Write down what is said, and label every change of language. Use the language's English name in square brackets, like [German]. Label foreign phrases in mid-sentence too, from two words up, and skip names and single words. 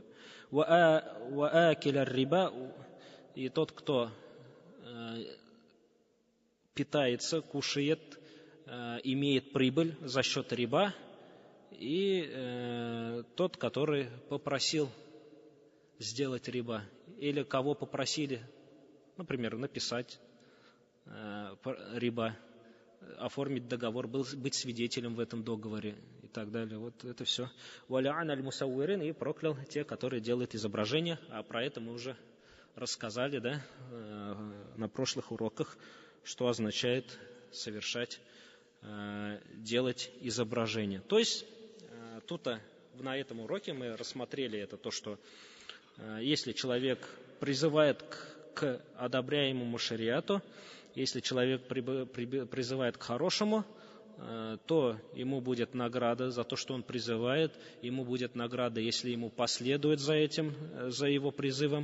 [Arabic] وآكل الربا, [Russian] и тот, кто питается, кушает, имеет прибыль за счет риба, и тот, который попросил сделать риба, или кого попросили, например, написать риба, оформить договор, быть свидетелем в этом договоре и так далее. Вот это все. [Arabic] ولعن المصورين, [Russian] и проклял те, которые делают изображения, а про это мы уже рассказали, да, на прошлых уроках, что означает совершать, делать изображение. То есть тут на этом уроке мы рассмотрели это, то, что если человек призывает к одобряемому шариату, если человек призывает к хорошему, то ему будет награда за то, что он призывает, ему будет награда, если ему последует за этим, за его призывом.